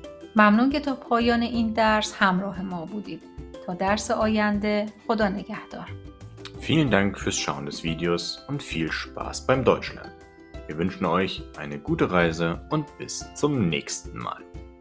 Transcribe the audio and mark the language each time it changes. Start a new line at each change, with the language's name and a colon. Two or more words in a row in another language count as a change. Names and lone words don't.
Persian: ممنون که تا پایان این درس همراه ما بودید. تا درس آینده، خدا نگهدار.
German: Vielen Dank fürs Schauen des Videos und viel Spaß beim Deutschlernen. Wir wünschen euch eine gute Reise und bis zum nächsten Mal.